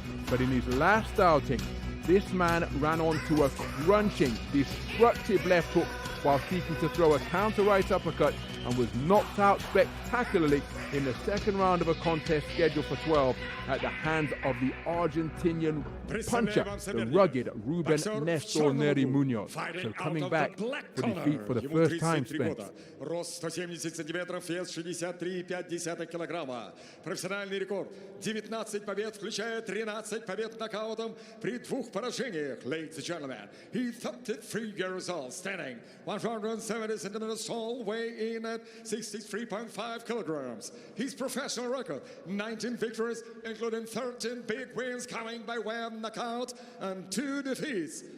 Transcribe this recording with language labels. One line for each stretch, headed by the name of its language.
English: But in his last outing, this man ran onto a crunching, destructive left hook while seeking to throw a counter right uppercut, and was knocked out spectacularly in the second round of a contest scheduled for 12 at the hands of the Argentinian puncher, the rugged Ruben Nestor Neri Munoz. So coming back for defeat for the first time, Spence.
Russian: Рост 170 сантиметров, вес 63,5 килограмма. Профессиональный рекорд 19 побед, включая 13 побед нокаутом при 2 поражениях.
English: Ladies and gentlemen, he's 33 years old, standing 170 centimeters tall, weighing in at 63.5 kilograms. His professional record, 19 victories, including 13 big wins coming by way of knockout and 2 defeats.